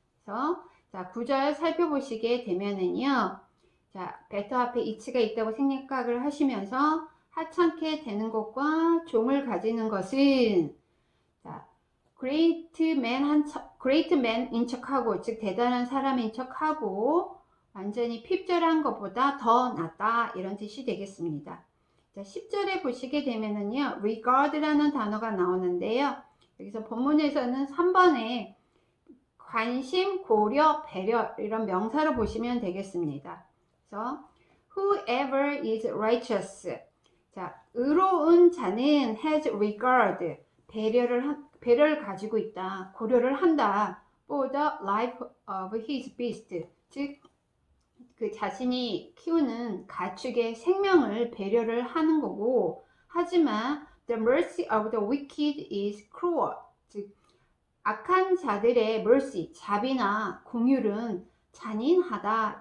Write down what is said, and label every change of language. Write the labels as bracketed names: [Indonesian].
[Korean] 그래서 자, 9절 살펴보시게 되면은요, 자, better 앞에 it가 있다고 생각을 하시면서 하찮게 되는 것과 종을 가지는 것은, 자, great man인 척하고, 즉 대단한 사람인 척하고 완전히 핍절한 것보다 더 낫다 이런 뜻이 되겠습니다. 자, 10절에 보시게 되면은요, regard라는 단어가 나오는데요. 여기서 본문에서는 3번에 관심, 고려, 배려 이런 명사로 보시면 되겠습니다. [English] 그래서 whoever is righteous. [Korean] 자, 의로운 자는 [English] has regard. [Korean] 배려를 가지고 있다. 고려를 한다. [English] for the life of his beast. [Korean] 즉, 그 자신이 키우는 가축의 생명을 배려를 하는 거고, 하지만 [English] the mercy of the wicked is cruel. [Korean] 즉, 악한 자들의 mercy, 자비나 긍휼은 잔인하다.